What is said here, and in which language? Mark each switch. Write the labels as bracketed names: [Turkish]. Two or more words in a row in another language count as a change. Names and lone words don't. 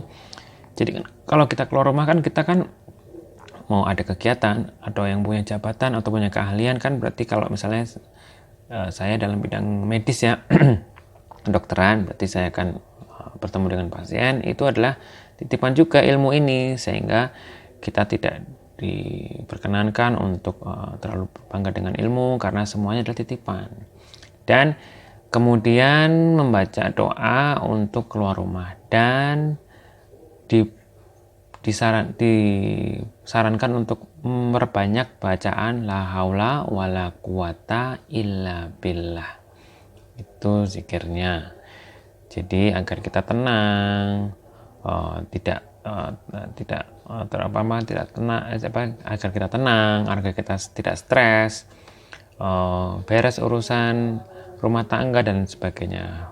[Indonesian] Jadi kalau kita keluar rumah kan kita kan mau ada kegiatan atau yang punya jabatan atau punya keahlian kan, berarti kalau misalnya saya dalam bidang medis ya kedokteran, berarti saya akan bertemu dengan pasien, itu adalah titipan juga ilmu ini, sehingga kita tidak diperkenankan untuk terlalu bangga dengan ilmu karena semuanya adalah titipan. Dan kemudian membaca doa untuk keluar rumah dan disarankan untuk memperbanyak bacaan [Arabic] لا حول ولا قوة إلا بالله. [Indonesian] Itu zikirnya. Jadi agar kita tenang, tidak agar kita tenang, agar kita tidak stres, beres urusan rumah tangga dan sebagainya.